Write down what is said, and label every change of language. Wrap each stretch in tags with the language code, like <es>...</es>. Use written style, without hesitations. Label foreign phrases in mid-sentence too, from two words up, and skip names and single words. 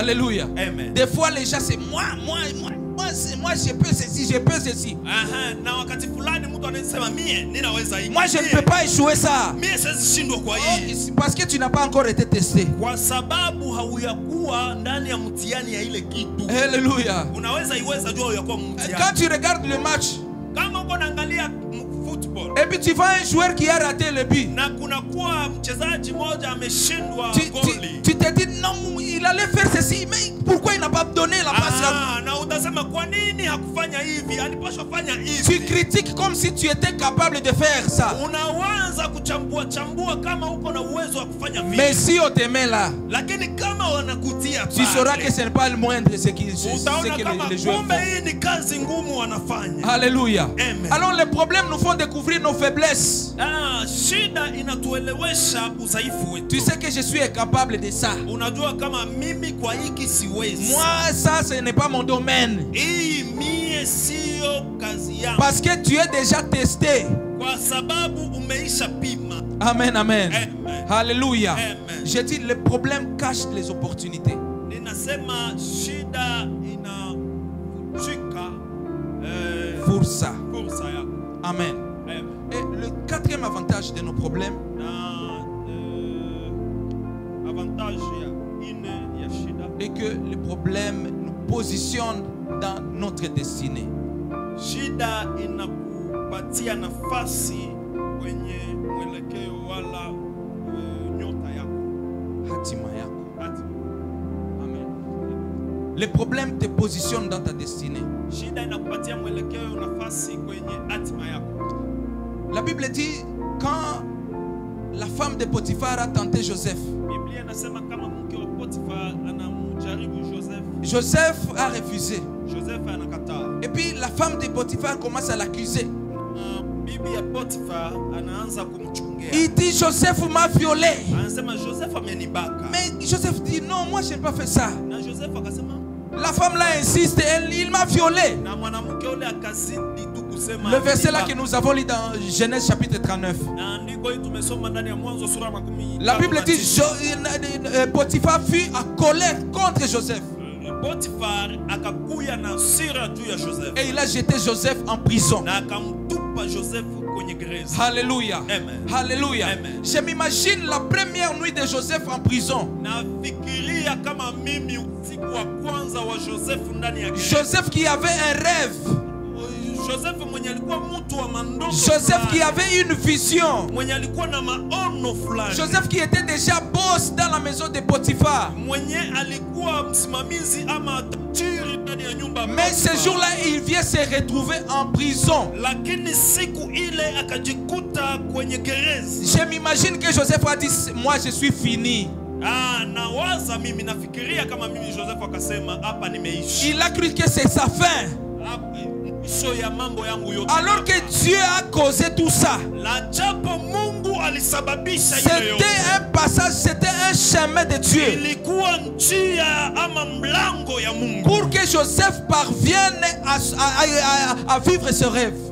<fr>Alléluia. Amen. Des fois les gens c'est moi je peux ceci, je peux ceci.</fr> <sw>Na wakati fulani mtu anasema mie ninaweza hiki.</sw> <fr>Moi je ne peux pas échouer ça.</fr> <sw>Mie siwezi shindwa kwa hii.</sw> <fr>Parce que tu n'as pas encore été testé.</fr> <sw>Kwa sababu hauyakuwa ndani ya mtihani ya ile kitu. Alléluia. Unaweza iweza jua hauyakuwa mtihani.</sw> <fr>Quand tu regardes le match,</fr> <sw>kama uko naangalia football,</sw> <fr>et puis tu vois un joueur qui a raté le but,</fr> <sw>na kuna kuwa mchezaji mmoja ameshindwa goli,</sw> <fr>tu te dis non, il allait faire ceci, mais pourquoi il n'a pas donné la passe?</fr> <sw>Na utasema kwa nini hakufanya hivi, alipaswa fanya hivi.</sw> <fr>Tu critiques comme si tu étais capable de faire ça.</fr> <sw>Unaanza kuchambua kama uko na uwezo wa kufanya vile.</sw> <fr>Mais si on te met là,</fr> <sw>lakini kama wanakutia</sw> <fr>tu sauras que ce n'est pas le moindre ce que les joueurs font.</fr> <sw>Hii ni kazi ngumu wanafanya. Alléluia. Amen.</sw> <fr>Alors les problèmes nous font découvrir nos faiblesses.</fr> <sw>Shida inatuelewesha udhaifu wetu.</sw> <fr>Tu sais que je suis incapable de ça.</fr> <sw>Unajua kama mimi kwa hiki siwezi.</sw> <fr>Moi ça ce n'est pas mon domaine.</fr> <sw>Hii mie sio kazi yangu.</sw> <fr>Parce que tu es déjà testé.</fr> <sw>Kwa sababu umeisha pima. Amen, amen. Amen. Alléluia. Amen.</sw> <fr>Je dis les problèmes cachent les opportunités.</fr> <sw>Ninasema shida inafichika fursa. Fursa yako. Amen. Amen.</sw> <fr>Et le quatrième avantage de nos problèmes, est que les problèmes nous positionnent dans notre destinée.</fr> <sw>Shida inakupatia nafasi kwenye mwelekeo wala nyota yako. Hatima yako. Amen.</sw> <fr>Les problèmes te positionnent dans ta destinée.</fr> <sw>Shida inakupatia mwelekeo nafasi kwenye hatima yako.</sw> <fr>La Bible dit quand la femme de Potiphar a tenté Joseph,</fr> <sw>Biblia inasema kama mke wa Potiphar anamjaribu Joseph,</sw> <fr>Joseph a refusé.</fr> <sw>Joseph anakataa.</sw> <fr>Et puis la femme de Potiphar commence à l'accuser.</fr> <sw>Bibi ya Potiphar anaanza kumchungea.</sw> <fr>Il dit Joseph m'a violé.</fr> <sw>Anasema Joseph amenibaka.</sw> <fr>Mais Joseph dit non, moi je n'ai pas fait ça.</fr> <sw>Na Joseph akasema,</sw> <fr>la femme là insiste, il m'a violé.</fr> <sw>Na mwanamke yule akazidi tu kusema.</sw> <fr>Le verset là que nous avons lu dans Genèse chapitre 39.</fr> <sw>Na andiko hili tumesoma ndani ya Mwanzo sura 10.</sw> <fr>La Bible dit Potiphar fut en colère contre Joseph.</fr> <sw>Potiphar akakuya na hasira juu ya Joseph.</sw> <fr>Et il a jeté Joseph en prison.</fr> <sw>Na akamtupa Joseph kwenye gereza. Alléluia. Amen. Alléluia. Amen.</sw> <fr>Je m'imagine la première nuit de Joseph en prison.</fr> <sw>Nafikiria kama mimi usiku wa kwanza wa Joseph ndani ya gereza.</sw> <fr>Joseph qui avait un rêve.</fr> <sw>Joseph mwenye alikuwa mtu wa mandoto.</sw> <fr>Joseph qui avait une vision.</fr> <sw>Mwenye alikuwa na maono fulani.</sw> <fr>Joseph qui était déjà boss dans la maison de Potiphar.</fr> <sw>Mwenye alikuwa msimamizi ama tajiri ndani ya nyumba.</sw> <fr>Mais ce jour-là, il vient se retrouver en prison.</fr> <sw>Lakini siku ile akajikuta kwenye gereza.</sw> <fr>Je m'imagine que Joseph a dit, moi je suis fini.</fr> <sw>Nawaza mimi, nafikiria kama mimi Joseph akasema hapa nimeishi.</sw> <fr>Il a cru que c'est sa fin. Alors que Dieu a causé tout ça. C'était un passage, c'était un chemin de Dieu. Pour que Joseph parvienne à vivre ce rêve.</fr>